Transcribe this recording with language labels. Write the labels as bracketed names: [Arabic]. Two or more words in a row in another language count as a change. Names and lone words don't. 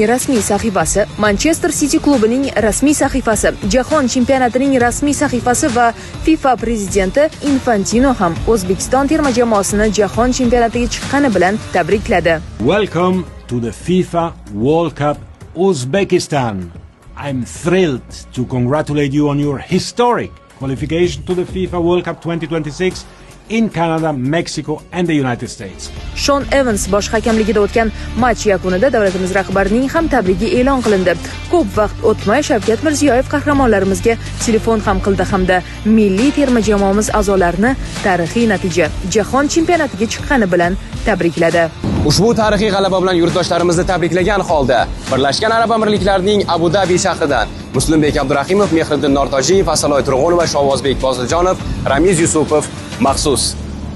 [Uzbek] rasmiy sahifasi, Manchester City klubining rasmiy sahifasi, Jahon chempionatining rasmiy sahifasi va FIFA prezidenti Infantino ham O'zbekiston terma jamoasini jahon chempionatiga chiqqani bilan tabrikladi. [English] Welcome to the FIFA World Cup Uzbekistan. I'm thrilled to congratulate you on your historic qualification to the FIFA World Cup 2026 in Canada, Mexico and the United States. [Uzbek] Sean Evans bosh hakamligida o'tgan match yakunida davlatimiz rahbarining ham tabrigi e'lon qilindi. Ko'p vaqt o'tmay Shavkat Mirziyoyev qahramonlarimizga telefon ham qildi hamda milliy terma jamoamiz a'zolarini tarixiy natija jahon chempionatiga chiqqani bilan tabrikladi. Ushbu tarixiy g'alaba bilan yurtdoshlarimizni tabriklagan holda Birlashgan Arab Amirliklarining Abu Dabi shahridan Muslimbek Abdurahimov, Mehriddin Nortojiyev, Asaloy Turg'unova, Shovozbek Poziljonov, Ramiz Yusupov maxsus